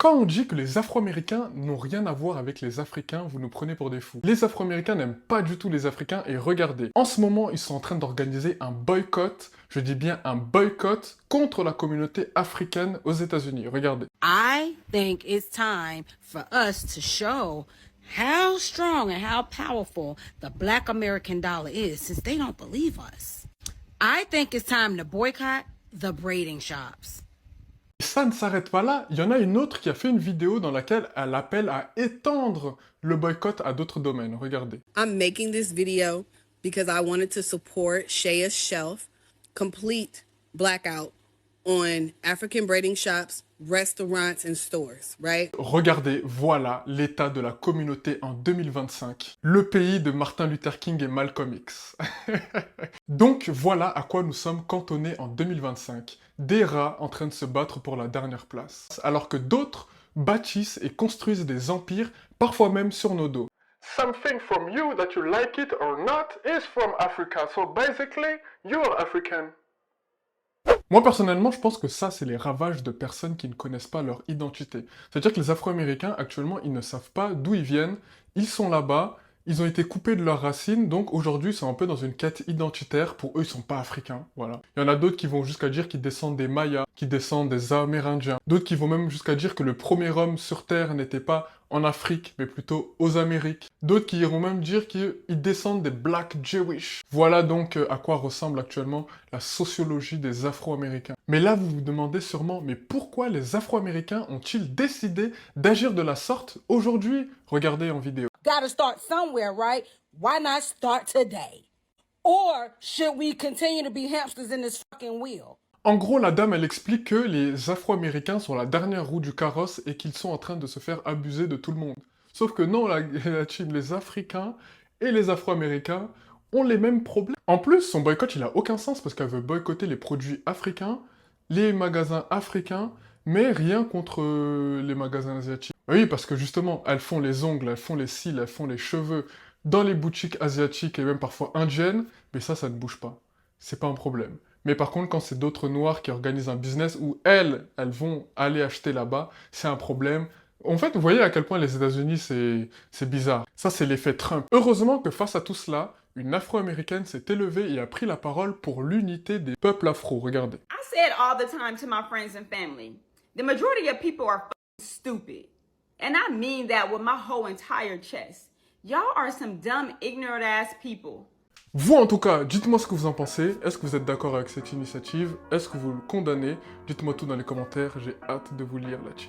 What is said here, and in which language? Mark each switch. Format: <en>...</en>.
<fr>Quand on dit que les Afro-Américains n'ont rien à voir avec les Africains, vous nous prenez pour des fous. Les Afro-Américains n'aiment pas du tout les Africains et regardez, en ce moment, ils sont en train d'organiser un boycott, je dis bien un boycott, contre la communauté africaine aux États-Unis. Regardez.</fr> <en>I think it's time for us to show how strong and how powerful the Black American dollar is since they don't believe us. I think it's time to boycott the braiding shops.</en> <fr>Ça ne s'arrête pas là, il y en a une autre qui a fait une vidéo dans laquelle elle appelle à étendre le boycott à d'autres domaines. Regardez.</fr> <en>I'm making this video because I wanted to support Shaya's Shelf, complete blackout on African braiding shops, restaurants, and stores, right?</en> <fr>Regardez, voilà l'état de la communauté en 2025. Le pays de Martin Luther King et Malcolm X. Donc voilà à quoi nous sommes cantonnés en 2025. Des rats en train de se battre pour la dernière place. Alors que d'autres bâtissent et construisent des empires, parfois même sur nos dos.</fr> <en>Something from you that you like it or not is from Africa, so basically, you're African.</en> <fr>Moi, personnellement, je pense que ça, c'est les ravages de personnes qui ne connaissent pas leur identité. C'est-à-dire que les Afro-Américains, actuellement, ils ne savent pas d'où ils viennent, ils sont là-bas, ils ont été coupés de leurs racines, donc aujourd'hui, ils sont un peu dans une quête identitaire. Pour eux, ils sont pas africains, voilà. Il y en a d'autres qui vont jusqu'à dire qu'ils descendent des Mayas, qui descendent des Amérindiens. D'autres qui vont même jusqu'à dire que le premier homme sur Terre n'était pas en Afrique, mais plutôt aux Amériques. D'autres qui iront même dire qu'ils descendent des Black Jewish. Voilà donc à quoi ressemble actuellement la sociologie des Afro-Américains. Mais là, vous vous demandez sûrement, mais pourquoi les Afro-Américains ont-ils décidé d'agir de la sorte aujourd'hui? Regardez en vidéo.</fr> <en>Gotta start somewhere, right? Why not start today? Or should we continue to be hamsters in this fucking wheel?</en> <fr>En gros, la dame, elle explique que les Afro-Américains sont la dernière roue du carrosse et qu'ils sont en train de se faire abuser de tout le monde. Sauf que non, la team, les Africains et les Afro-Américains ont les mêmes problèmes. En plus, son boycott, il a aucun sens parce qu'elle veut boycotter les produits africains, les magasins africains, mais rien contre les magasins asiatiques. Oui, parce que justement, elles font les ongles, elles font les cils, elles font les cheveux dans les boutiques asiatiques et même parfois indiennes, mais ça ne bouge pas. C'est pas un problème. Mais par contre, quand c'est d'autres noirs qui organisent un business où elles vont aller acheter là-bas, c'est un problème. En fait, vous voyez à quel point les États-Unis, c'est bizarre. Ça, c'est l'effet Trump. Heureusement que face à tout cela, une Afro-Américaine s'est élevée et a pris la parole pour l'unité des peuples afro. Regardez.</fr> <en>I say it all the time to my friends and family. The majority of people are stupid. And I mean that with my whole entire chest. Y'all are some dumb, ignorant ass people.</en> <fr>Vous, en tout cas, dites-moi ce que vous en pensez. Est-ce que vous êtes d'accord avec cette initiative? Est-ce que vous le condamnez? Dites-moi tout dans les commentaires. J'ai hâte de vous lire là-dessus.</fr>